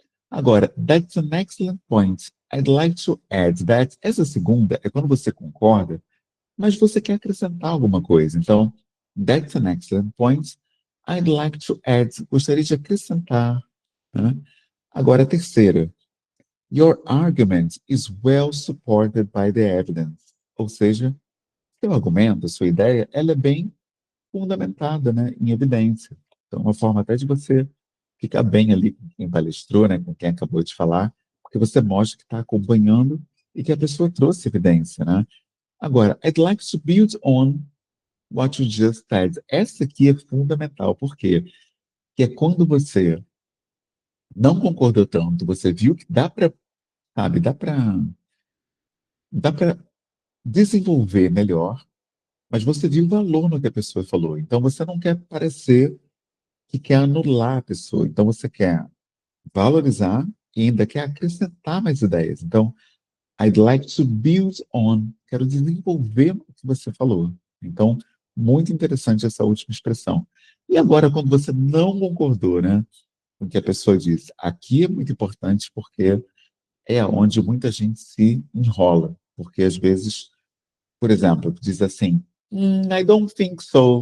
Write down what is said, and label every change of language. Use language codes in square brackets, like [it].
[pt] Agora, [en] that's an excellent point. I'd like to add that. [pt] Essa segunda é quando você concorda, mas você quer acrescentar alguma coisa. Então, [en] that's an excellent point. I'd like to add. [pt] Gostaria de acrescentar. Né? Agora, a terceira. [en] Your argument is well supported by the evidence. [pt] Ou seja, seu argumento, a sua ideia, ela é bem fundamentada, né, em evidência. Então, uma forma até de você ficar bem ali com quem palestrou, né, com quem acabou de falar, porque você mostra que está acompanhando e que a pessoa trouxe evidência, né? Agora, [en] I'd like to build on what you just said. [pt] Essa aqui é fundamental, por quê? Que é quando você não concordou tanto, você viu que dá para, sabe, dá para desenvolver melhor, mas você viu o valor no que a pessoa falou. Então, você não quer parecer que quer anular a pessoa. Então, você quer valorizar e ainda quer acrescentar mais ideias. Então, [en] I'd like to build on. [pt] Quero desenvolver o que você falou. Então, muito interessante essa última expressão. E agora, quando você não concordou, né, com o que a pessoa disse, aqui é muito importante porque é onde muita gente se enrola. Porque, às vezes, por exemplo, diz assim, [en] I don't think so.